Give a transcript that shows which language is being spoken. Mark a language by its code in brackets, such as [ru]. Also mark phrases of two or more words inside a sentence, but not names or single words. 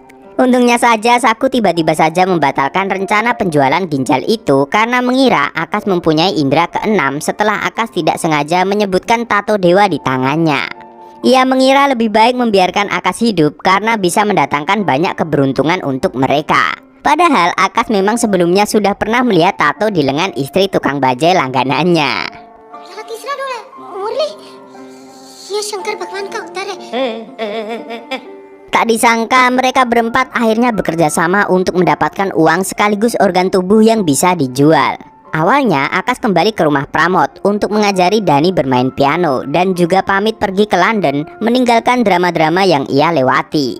[id] Untungnya saja Saku tiba-tiba saja membatalkan rencana penjualan ginjal itu karena mengira Akas mempunyai indera keenam setelah Akas tidak sengaja menyebutkan tato dewa di tangannya. Ia mengira lebih baik membiarkan Akas hidup karena bisa mendatangkan banyak keberuntungan untuk mereka. Padahal Akas memang sebelumnya sudah pernah melihat tato di lengan istri tukang bajai langganannya. [hi] तीसरा डोर है मुरली, ये शंकर भगवान का अवतार है। [id] Tak disangka mereka berempat akhirnya bekerja sama untuk mendapatkan uang sekaligus organ tubuh yang bisa dijual. Awalnya Akas kembali ke rumah Pramod untuk mengajari Dani bermain piano dan juga pamit pergi ke London meninggalkan drama-drama yang ia lewati.